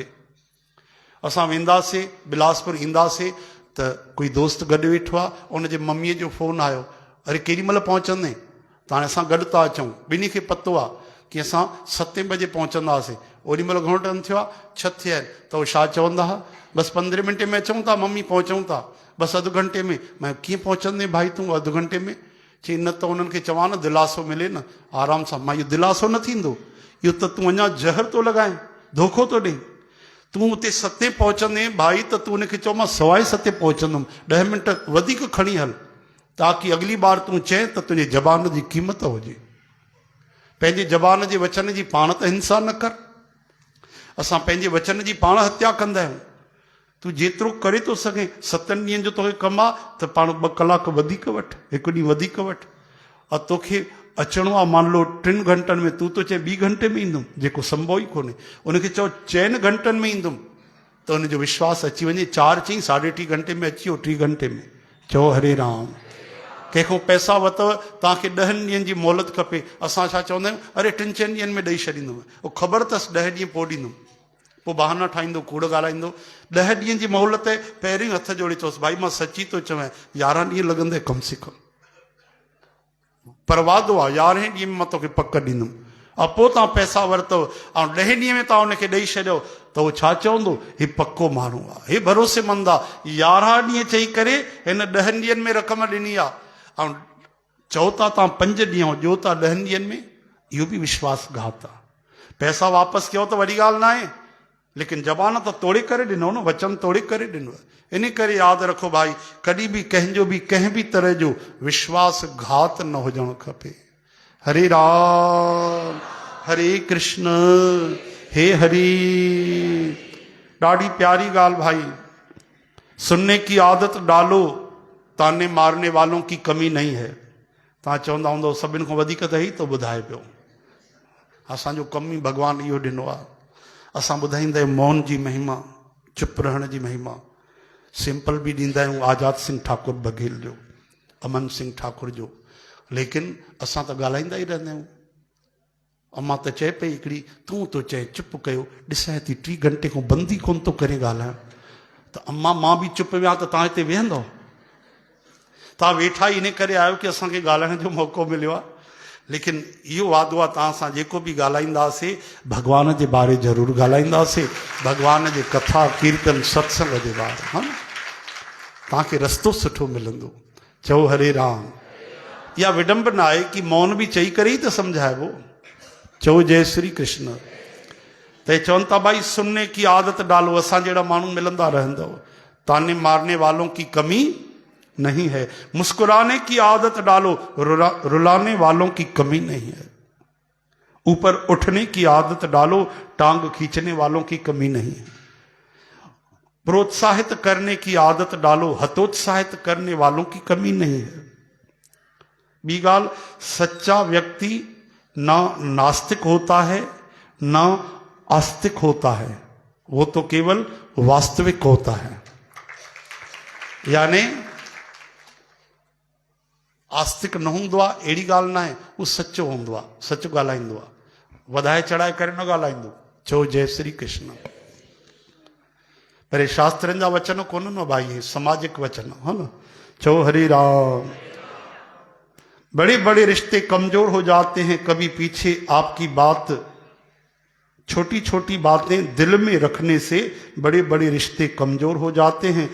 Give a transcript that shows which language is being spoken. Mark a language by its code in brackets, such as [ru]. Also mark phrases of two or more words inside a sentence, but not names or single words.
[sd] असां वेंदासीं बिलासपुर, ईंदासीं त कोई दोस्त गॾु वेठो आहे, उनजे मम्मीअ जो फोन आयो, अरे केॾी महिल पहुचंदे? त हाणे असां गॾु था अचूं, ॿिन्ही खे पतो आहे कि असां 7 बजे पहुचंदासीं। ओॾी महिल घणो टाइम थियो आहे? 6 थिया आहिनि। त उहो छा चवंदा हुआ, बसि 15 मिंटे में अचूं था मम्मी, पहुचूं था, बसि अधु घंटे में। मैं कीअं पहुचंदे भाई तूं अधु घंटे में? चई न त उन्हनि खे चवां न दिलासो मिले न आराम सां। मां इहो दिलासो न थींदो, इहो त तूं अञा जहर थो लॻाए, धोखो थो ॾे। तूं उते 7 पहुचंदे भाई त तूं उनखे चओ मां सवाए 7 पहुचंदुमि, 10 मिंट वधीक खणी हल, ताकि अगली बार तूं चए त तुंहिंजे ज़बान जी क़ीमत हुजे। पंहिंजे ज़बान जे वचन जी पाण त हिंसा न कर। असां पंहिंजे वचन जी पाण हत्या कंदा आहियूं। तूं जेतिरो करे थो सघे, 7 ॾींहंनि जो तोखे कमु आहे त पाण 2 कलाक वधीक वठि, 1 ॾींहुं वधीक वठि। और तोखे अचिणो आहे [hi] मान लो [sd] 3 घंटनि में, तूं तो चए 2 घंटे में ईंदुमि, जेको संभव ई कोन्हे। उनखे चओ 4 घंटनि में ईंदुमि, त उनजो विश्वास अची वञे। 4 चई 3.5 घंटे में अची वियो, 3 घंटे में। चओ हरे राम। कंहिंखो पैसा वरितव, तव्हांखे 10 ॾींहंनि जी मोहलत खपे। असां छा चवंदा आहियूं, अरे 3-4 ॾींहंनि में ॾेई छॾींदुमि। उहो ख़बर अथसि 10 ॾींहं पोइ ॾींदुमि, पोइ बहाना ठाहींदो, कूड़ ॻाल्हाईंदो। 10 ॾींहंनि जी मोहलत आहे, पहिरीं हथ जोड़े चओसि, भाई मां सची थो चवां, 11 ॾींहं लॻंदे [hi] कम से कम। [sd] पर वादो आहे 11हें ॾींहं में मां तोखे पक ॾींदुमि। ऐं पोइ तव्हां पैसा वरितव ऐं 10 ॾींहं में तव्हां हुनखे ॾेई छॾियो, त उहो छा चवंदो, हीउ पको माण्हू आहे, हीउ भरोसेमंद आहे। 11 ॾींहं चई करे हिन 10 ॾींहंनि में रक़म ॾिनी आहे। ऐं चओ था तव्हां 5 ॾींहं ॾियो था 10 ॾींहंनि में, इहो बि विश्वासघात आहे। पैसा वापसि कयो त वॾी ॻाल्हि न आहे, लेकिन ज़बान त तोड़े करे ॾिनो न, वचन तोड़े करे ॾिनो। इन करे यादि रखो भाई, कॾहिं बि कंहिंजो बि कंहिं बि तरह जो विश्वासघात न हुजणु खपे। हरे राम हरे कृष्ण हे हरि। ॾाढी प्यारी ॻाल्हि भाई, [hi] सुनने की आदत डालो, ताने मारने वालों की कमी नहीं है। [sd] तव्हां चवंदा हूंदव सभिनि खां वधीक त ई थो ॿुधाए पियो। असांजो कमु ई भॻवानु इहो ॾिनो आहे। असां ॿुधाईंदा आहियूं मौन जी महिमा, चुप रहण जी महिमा। सिंपल बि ॾींदा आहियूं आज़ाद सिंह ठाकुर बघेल जो, अमन सिंह ठाकुर जो, लेकिन असां त ॻाल्हाईंदा ई रहंदा आहियूं। अम्मा त चए पई हिकिड़ी, तूं तो चए चुप कयो, ॾिसां थी 3 घंटे खां बंदि ई कोन थो करे ॻाल्हाइण। त अम्मा मां बि चुप विया त तव्हां हिते वेहंदव? तव्हां वेठा इन करे आहियो कि असांखे ॻाल्हाइण जो मौक़ो मिलियो आहे। लेकिन इहो वादो आहे तव्हां सां जेको बि ॻाल्हाईंदासीं, भॻवान जे बारे ज़रूरु ॻाल्हाईंदासीं, भॻवान जे कथा कीर्तन सत्संग जे बारे। हा, तव्हांखे रस्तो सुठो मिलंदो। चओ हरे राम। इहा विडंबना आहे कि मौन बि चई करे ई त सम्झाइबो। चओ जय श्री कृष्ण। त चवनि था भाई [hi] सुनने की आदत डालो, [sd] असां जहिड़ा माण्हू मिलंदा रहंदव। [hi] ताने मारने वालों की कमी नहीं है, मुस्कुराने की आदत डालो, रुलाने वालों की कमी नहीं है। ऊपर उठने की आदत डालो, टांग खींचने वालों की कमी नहीं है। प्रोत्साहित करने की आदत डालो, हतोत्साहित करने वालों की कमी नहीं है। बी गाल, सच्चा व्यक्ति ना नास्तिक होता है ना आस्तिक होता है, वो तो केवल वास्तविक होता है। [sd] यानी आस्तिक न हूंदो आहे अहिड़ी ॻाल्हि न आहे, उहो सचो हूंदो आहे, सचो ॻाल्हाईंदो आहे, वधाए चढ़ाए करे न ॻाल्हाईंदो। चओ जय श्री कृष्ण। पर शास्त्रनि जा वचन कोन न भाई, सामाजिक वचन है न। चओ हरे राम। [hi] बड़े बड़े रिश्ते कमजोर हो जाते हैं कभी पीछे आपकी बात, छोटी छोटी बातें दिल में रखने से बड़े बड़े रिश्ते कमजोर हो जाते हैं।